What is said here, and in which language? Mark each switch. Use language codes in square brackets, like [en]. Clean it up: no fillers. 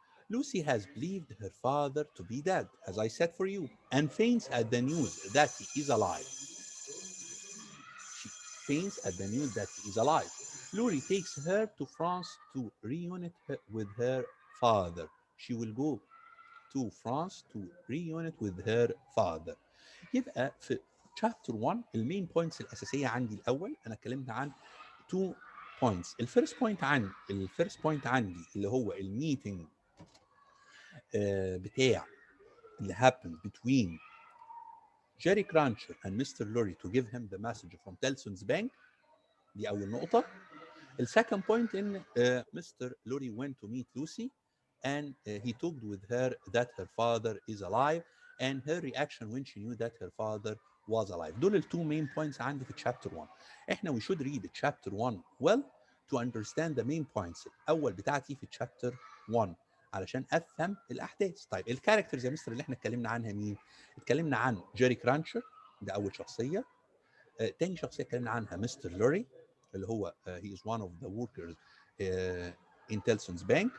[en] Lucy has believed her father to be dead, as I said for you, and faints at the news that he is alive. She faints at the news that he is alive. Lurie takes her to France to reunite her with her father. She will go to France to reunite with her father. [ar] يبقى في chapter 1 المين بوينتس الأساسية عندي الأول أنا اتكلمت عن two points. الفيرست بوينت عندي اللي هو الميتنج بتاع اللي [en] happened between Jerry Cruncher and Mr. Lurie to give him the message from Telson's Bank. [ar] دي أول نقطة. السكند بوينت إن Mr. [en] Lurie went to meet Lucy and he talked with her that her father is alive and her reaction when she knew that her father was alive. [ar] دول التو main points عندي في chapter 1. [en] احنا we should read chapter 1 well to understand the main points [ar] الأول بتاعتي في [en] chapter 1 [ar] علشان افهم الاحداث. طيب الكاركترز يا مستر اللي احنا اتكلمنا عنها مين؟ اتكلمنا عن جيري كرانشر، ده اول شخصيه. تاني شخصيه اتكلمنا عنها مستر لوري اللي هو [en] he is one of the workers in Telson's Bank.